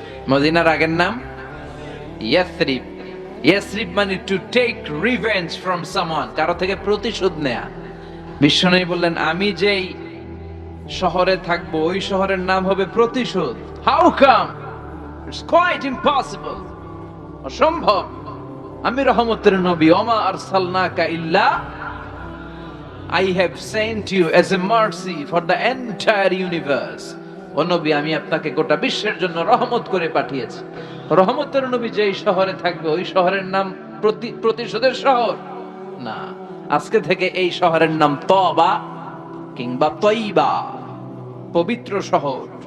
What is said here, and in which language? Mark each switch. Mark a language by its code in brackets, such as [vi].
[bn] মদিনার আগের নাম ইয়াসরিব। ইয়াসরিব মানে [en] to take revenge from someone, [bn] কারো থেকে প্রতিশোধ নেয়া। বিশ্বনবী বললেন আমি যেই শহরে থাকবো ওই শহরের নাম হবে প্রতিশোধ। [en] How come? It's quite impossible, অসম্ভব। [bn] আমি রহমতের নবী, [ar] ওমা আরসালনাকা ইল্লা [en] I have sent you as a mercy for the entire universe. [bn] ও নবী আমি আপনাকে গোটা বিশ্বের জন্য রহমত করে পাঠিয়েছি। রহমতের নবী যেই শহরে থাকবে ওই শহরের নাম প্রতিশোধের শহর না। আজকে থেকে এই শহরের নাম তওবা কিংবা তয়বা, পবিত্র শহর।